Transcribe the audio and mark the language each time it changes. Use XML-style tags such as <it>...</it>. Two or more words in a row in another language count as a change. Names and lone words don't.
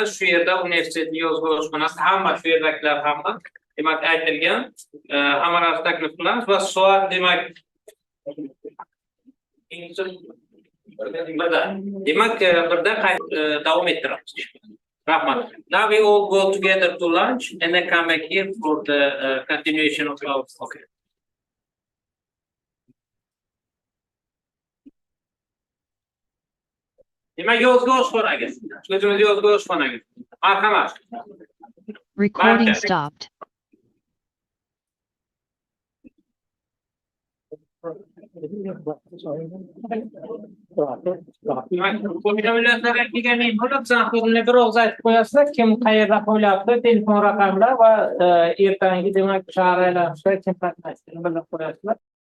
<uz>Shu yerda universitetning yozgi oshxonasi hamma shu yerdagilar hamma demak aytilgan hammalarni taklif qilamiz va soat demak birda davom ettiramiz. Rahmat.</uz> <en>Now we all go together to lunch and then come back here for the continuation of our okay.</en> <uz>Demak yozgi oshxonaga. O'zimiz yozgi oshxonaga. Marhamat.</uz> <en>Recording</en> <uz>Barcha.</uz> <en>stopped.</en> <uz>Qo'shnilarga kelganing bo'lib, zaxirni bir og'iz aytib qo'yasizlar, kim qayerda qo'yapti, telefon raqamlar va ertangi demak shahar aylanishida kim qatnashishini bilib qo'yasizlar.</uz>